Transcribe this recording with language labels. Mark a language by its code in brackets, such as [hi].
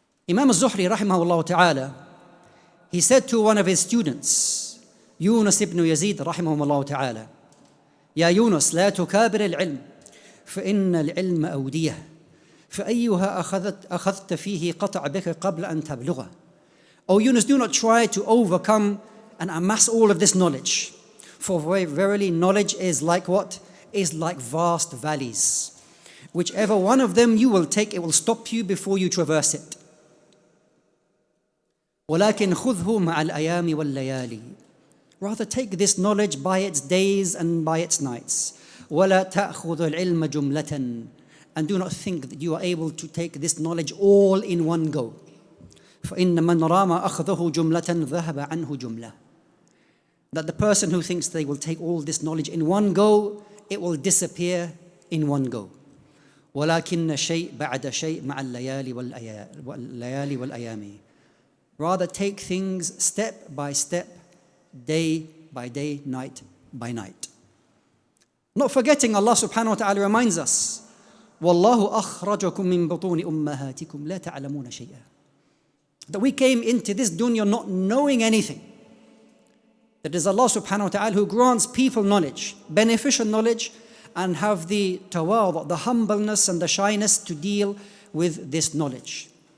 [en] Imam al-Zuhri rahimahullah ta'ala, he said to one of his students, Yunus ibn Yazid rahimahullah ta'ala, [ar] يا يونس لا تكابر العلم فإن العلم أودية فأيها أخذت فيه قطع بك قبل أن تبلغه. [en] O Yunus, do not try to overcome and amass all of this knowledge. For verily knowledge is like what? Is like vast valleys. Whichever one of them you will take, it will stop you before you traverse it. [ar] ولكن خذه مع الأيام والليالي. [en] Rather take this knowledge by its days and by its nights. [ar] ولا تأخذ العلم جملة. [en] And do not think that you are able to take this knowledge all in one go. [ar] فإن من رام أخذه جملة ذهب عنه جملة. [en] That the person who thinks they will take all this knowledge in one go, it will disappear in one go. [ar] ولكن شيء بعد شيء مع الليالي والأيام. [en] Rather take things step by step, day by day, night by night. Not forgetting, Allah subhanahu wa ta'ala reminds us, [ar] وَاللَّهُ أَخْرَجَكُم مِّن بُطُونِ أُمَّهَاتِكُمْ لَا تَعْلَمُونَ شَيْئًا. [en] That we came into this dunya not knowing anything. That is Allah subhanahu wa ta'ala who grants people knowledge, beneficial knowledge, and have the tawadu, the humbleness and the shyness to deal with this knowledge.